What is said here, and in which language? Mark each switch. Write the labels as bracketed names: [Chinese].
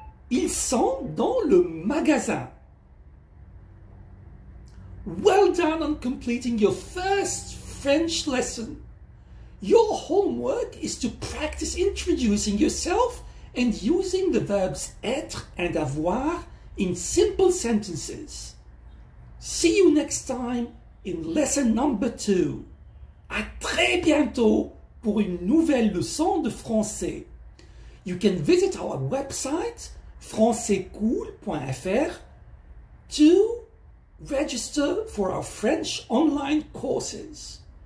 [French] Ils sont dans le magasin. [English] Well done on completing your first French lesson. Your homework is to practice introducing yourself and using the verbs être and avoir in simple sentences. See you next time in lesson number 2. [French] À très bientôt pour une nouvelle leçon de français. [English] You can visit our website françaiscool.fr to register for our French online courses.